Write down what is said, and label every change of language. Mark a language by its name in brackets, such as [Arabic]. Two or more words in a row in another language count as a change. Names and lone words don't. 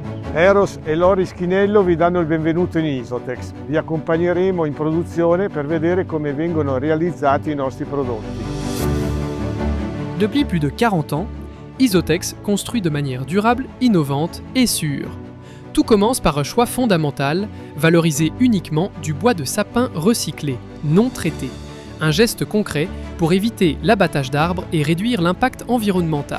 [Italian] Eros e Lori Schinello vi danno il benvenuto in Isotex. Vi accompagneremo in produzione per vedere come vengono realizzati i nostri prodotti. [French] Depuis plus de 40 ans, Isotex construit de manière durable, innovante et sûre. Tout commence par un choix fondamental, valoriser uniquement du bois de sapin recyclé, non traité. Un geste concret pour éviter l'abattage d'arbres et réduire l'impact environnemental.